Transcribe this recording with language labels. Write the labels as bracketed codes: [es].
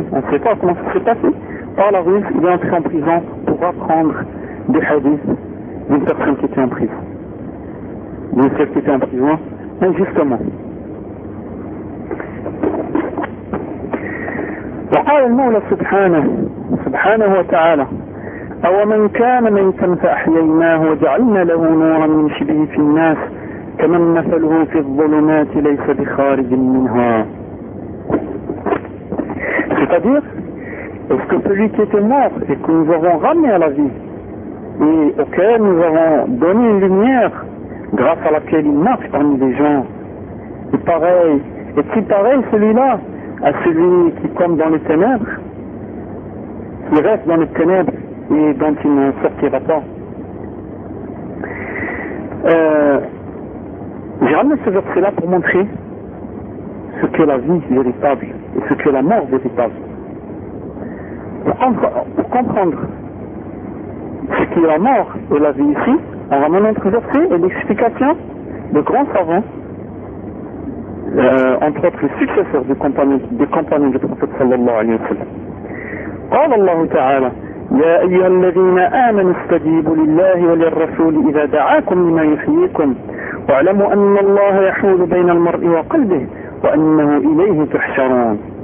[fr] On ne sait pas comment ça s'est passé. Par la ruse, il est entré en prison pour apprendre des hadiths d'une personne qui était en prison. Vous savez qu'il était en prison, injustement. [ar] وقال المولى سبحانه وتعالى أو من كان ميتا فأحييناه وجعلنا له نورا من شبه في الناس كمن مثله في الظلمات ليس بخارج منها. [fr] C'est-à-dire, est-ce que celui qui était mort et que nous avons ramené à la vie et auquel nous avons donné une lumière grâce à laquelle il marche parmi les gens. Et pareil, est-il pareil celui-là à celui qui tombe dans les ténèbres, qui reste dans les ténèbres et dont il ne sortira pas? J'ai ramené ce verset-là pour montrer ce qu'est la vie véritable et ce qu'est la mort véritable. Pour comprendre ce qu'est la mort et la vie ici, on va maintenant traverser et l'explication de grands savants, entre autres les successeurs des compagnons du prophète sallallahu alayhi wa sallam. [ar] قال الله تعالى يا أيها الذين آمنوا استجيبوا لله وللرسول إذا دعاكم لما يحييكم واعلموا أن الله يحول بين المرء وقلبه وأنه إليه تحشرون.